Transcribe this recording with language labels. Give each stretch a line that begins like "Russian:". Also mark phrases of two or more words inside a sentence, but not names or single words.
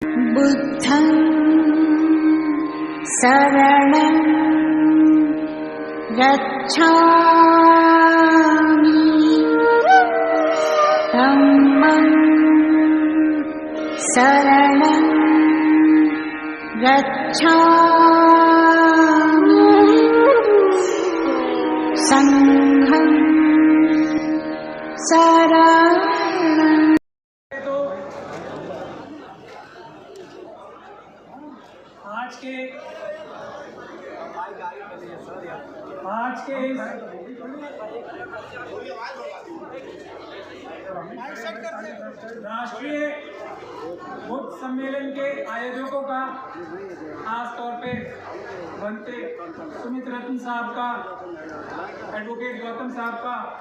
Pali: बुद्धं शरणं गच्छामि धम्मं शरणं गच्छामि संघं शरणं।
Hindi: आज के राष्ट्रीय बुद्ध सम्मेलन के आयोजकों का खास तौर पे बनते सुमित रत्न साहब का, एडवोकेट गौतम साहब का